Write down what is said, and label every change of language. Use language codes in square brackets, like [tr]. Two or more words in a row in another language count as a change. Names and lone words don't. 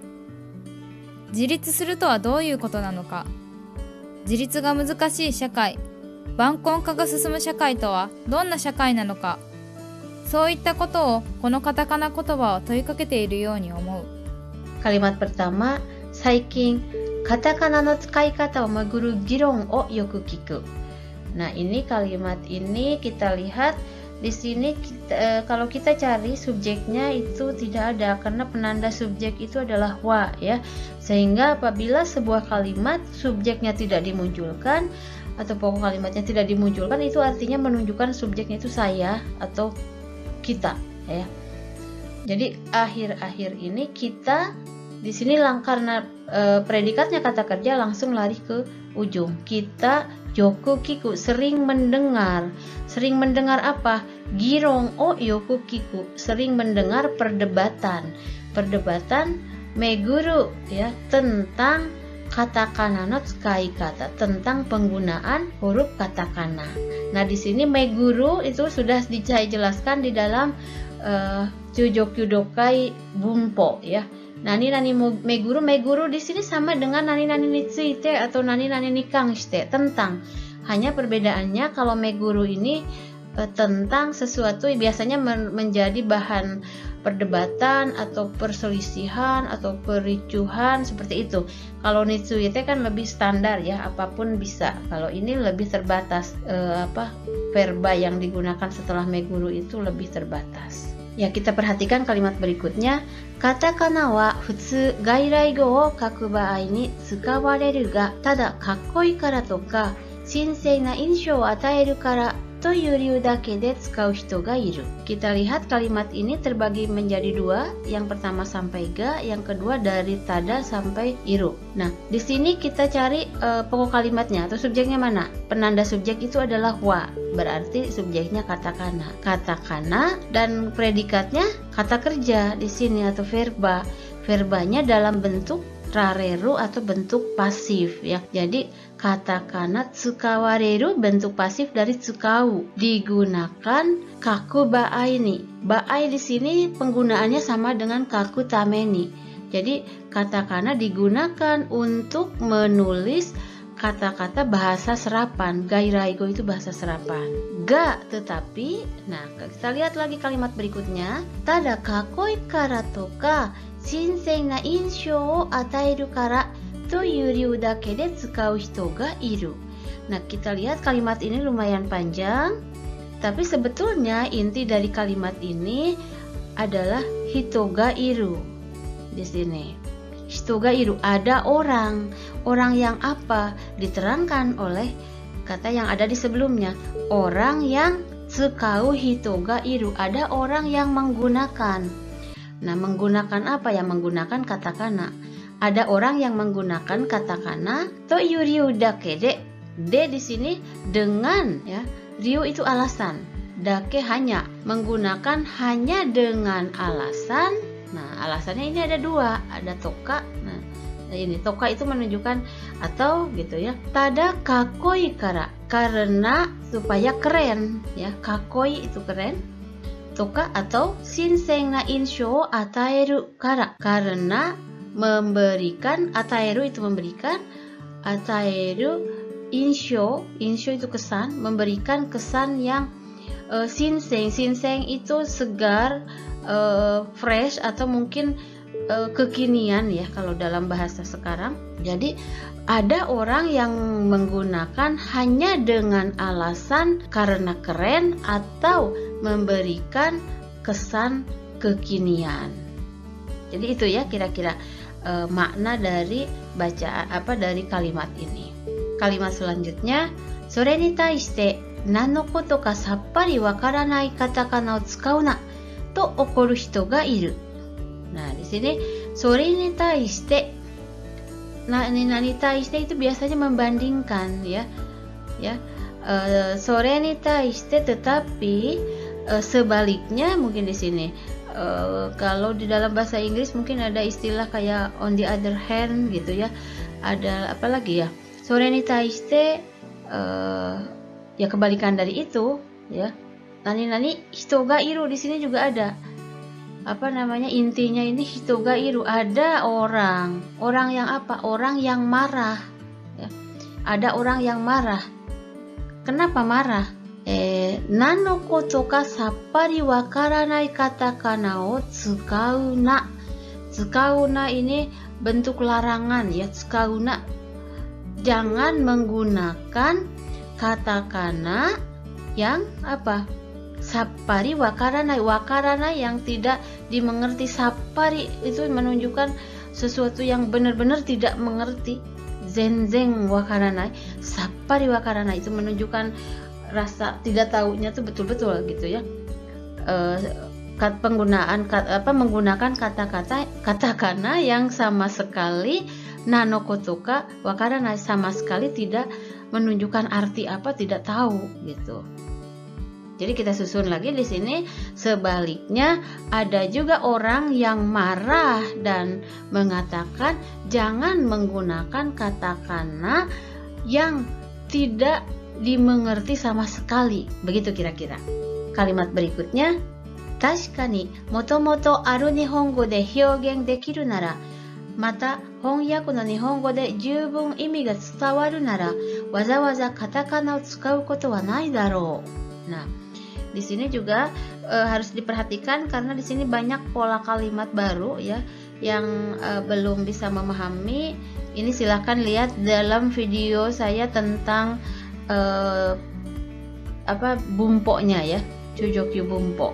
[ja] 自立するとはどういうことなのか。自立が難しい社会、晩婚化が進む社会とはどんな社会なのか。そういったことをこのカタカナ言葉は問いかけているように思う。 [id] Kalimat pertama, [ja] 最近、カタカナの使い方をめぐる議論をよく聞く. [id] Nah, ini kalimat ini kita lihat di sini kalau kita cari subjeknya itu tidak ada, karena penanda subjek itu adalah wa ya. Sehingga apabila sebuah kalimat subjeknya tidak dimunculkan atau pokok kalimatnya tidak dimunculkan, itu artinya menunjukkan subjeknya itu saya atau kita ya. Jadi akhir-akhir ini kita di sini karena predikatnya kata kerja langsung lari ke ujung. [ja] Kita よく聞く, [id] sering mendengar. Sering mendengar apa? [ja] 議論をよく聞く, [id] sering mendengar perdebatan. Perdebatan meguru ya, tentang [ja] カタカナの使い方, [id] tentang penggunaan huruf katakana. Nah, di sini meguru itu sudah saya jelaskan di dalam [ja] 中上級文法 [id] ya. [ja] 何めぐる, [id] meguru di sini sama dengan [ja] 何について [id] atau [ja] 何に関して, [id] tentang. Hanya perbedaannya kalau meguru ini tentang sesuatu biasanya menjadi bahan perdebatan atau perselisihan atau pericuhan seperti itu. Kalau nitsuite kan lebih standar ya, apapun bisa. Kalau ini lebih terbatas, verba yang digunakan setelah meguru itu lebih terbatas. Ya, kita perhatikan kalimat berikutnya. [ja] カタカナは普通外来語を書く場合に使われるがただかっこいいからとか新鮮な印象を与えるからという理由だけで使う人がいる. [id] Kita lihat kalimat ini terbagi menjadi dua. Yang pertama sampai ga, yang kedua dari tada sampai iru. Nah, di sini kita cari pokok kalimatnya atau subjeknya mana. Penanda subjek itu adalah wa, berarti subjeknya katakana. Katakana dan predikatnya kata kerja di sini atau verba. Verbanya dalam bentuk rareru atau bentuk pasif ya. Jadi [ja] カタカナ使われる [id] bentuk pasif dari tsukau, digunakan [ja] 書く場合に. [id] Baai di sini penggunaannya sama dengan [ja] 書くために. [id] Jadi katakana digunakan untuk menulis kata-kata bahasa serapan. Gairaigo itu bahasa serapan. Ga tetapi, nah kita lihat lagi kalimat berikutnya. [ja] ただかっこいいからとか新鮮な印象を与えるからという理由だけで使う人がいる. [id] Nah, kita lihat kalimat ini lumayan panjang, tapi sebetulnya inti dari kalimat ini adalah [ja] 人がいる. [id] Di sini, [ja] 人がいる, [id] ada orang. Orang yang apa? Diterangkan oleh kata yang ada di sebelumnya. Orang yang [ja] 使う人がいる, [id] ada orang yang menggunakan. Nah, menggunakan apa ya? Menggunakan katakana. Ada orang yang menggunakan katakana [ja] という理由だけで. [id] De di sini dengan ya. Ryu itu alasan. Dake hanya, menggunakan hanya dengan alasan. Nah, alasannya ini ada dua, ada toka. Nah, ini toka itu menunjukkan atau gitu ya. [ja] ただかっこいいから, [id] karena supaya keren ya. Kakoi itu keren. [ja] Toka atau 新鮮な印象を与えるから, [id] karena memberikan, ataeru itu memberikan, [ja] 与える印象 [id] itu kesan, memberikan kesan yang shinseng itu segar, fresh atau mungkin kekinian ya kalau dalam bahasa sekarang. Jadi ada orang yang menggunakan hanya dengan alasan karena keren atau memberikan kesan kekinian. Jadi itu ya kira-kira makna dari bacaan dari kalimat ini. Kalimat selanjutnya, [ja] それに対して何のことかさっぱりわからないカタカナを使うなと怒る人がいる. [id] Nah, di sini [ja] それに対して, 何対して [id] itu biasanya membandingkan ya. [ja] それに対して [id] tetapi sebaliknya mungkin di sini. Kalau di dalam bahasa Inggris mungkin ada istilah kayak [en] on the other hand [id] gitu ya. Ada apa lagi ya? [ja] それに対して [id] ya kebalikan dari itu ya. [ja] 何人がいる [id] di sini juga ada. Intinya ini [ja] 人がいる, [id] ada orang yang apa? Orang yang marah ya. Ada orang yang marah. Kenapa marah? [ja] 何のことかさっぱりわからないカタカナを使うな. 使うな [id] ini bentuk larangan ya, [ja] 使うな. [id] Jangan menggunakan katakana yang apa? [ja] さっぱりわからない. [id] Wakaranai yang tidak dimengerti. Sappari itu menunjukkan sesuatu yang benar-benar tidak mengerti. [ja] 全然わからない. さっぱりわからない [id] itu menunjukkan rasa tidak tahunya tuh betul-betul gitu ya. Menggunakan kata-kata katakana yang sama sekali [ja] 何のことかわからない, [id] sama sekali tidak menunjukkan arti apa, tidak tahu gitu. Jadi kita susun lagi di sini. Sebaliknya ada juga orang yang marah dan mengatakan jangan menggunakan katakana yang tidak dimengerti sama sekali. Begitu kira-kira. Kalimat berikutnya, [ja] 確かにもともとある日本語で表現できるなら、また翻訳の日本語で十分意味が伝わるなら、わざわざカタカナを使うことはないだろう. [id] Nah, di sini juga harus diperhatikan karena di sini banyak pola kalimat baru ya yang belum bisa memahami. Ini silahkan lihat dalam video saya tentang bumpoknya ya, [ja] 中上級文法.